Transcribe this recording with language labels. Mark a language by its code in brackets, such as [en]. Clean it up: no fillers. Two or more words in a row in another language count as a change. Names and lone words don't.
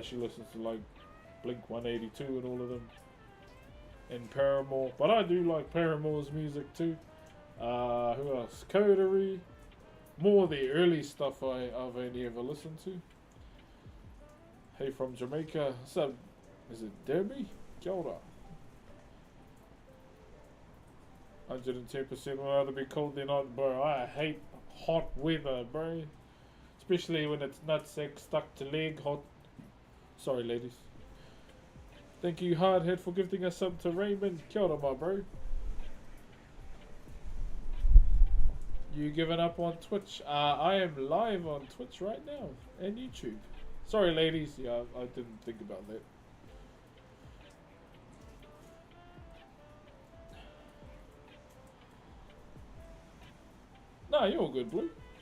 [en] She listens to like Blink 182 and all of them. And Paramore. But I do like Paramore's music too. Who else? Coterie. More of the early stuff I've only ever listened to. Hey, from Jamaica. What's up? Is it Debbie? [mi] Kia ora. [en] 110% would rather be cold than hot, bro. I hate hot weather, bro. Especially when it's nutsack stuck to leg hot. Sorry, ladies. Thank you, Hardhead, for gifting us up to Raymond. [mi] Kia ora, [en] my bro. You giving up on Twitch? I am live on Twitch right now and YouTube. Sorry, ladies. Yeah, I didn't think about that. No, you're all good, Blue.